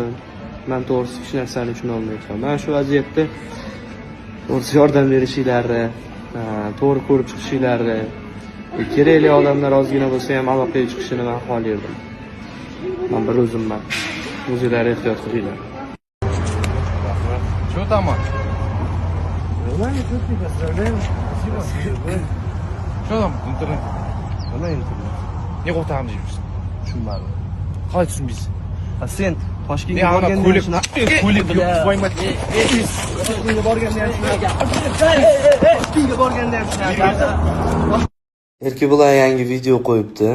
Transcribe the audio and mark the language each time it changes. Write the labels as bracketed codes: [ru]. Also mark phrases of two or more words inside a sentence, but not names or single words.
[uz] Men to'g'risi hech narsani tushuna olmayapman. Men shu vaziyatda to'g'risi yordam berishingizni, to'g'ri ko'rib chiqishingizni, kerakli odamlar ozgina bo'lsa ham aloqaga chiqishini men xohlayman. Men bir o'zimman. O'zinglar ehtiyot qilinglar. [ru] Что там? Нормально, тут не поздравляем. Спасибо. Что там интернет? [uz] Nima internet? Не qo'rqamiz deymiz. Tushunmadim. Qalay tushunmaysiz? Sen Toshkentga Men ana borganda ko'ylek Toshkentga borganda ham Erki bilan yangi video qo'yibdi.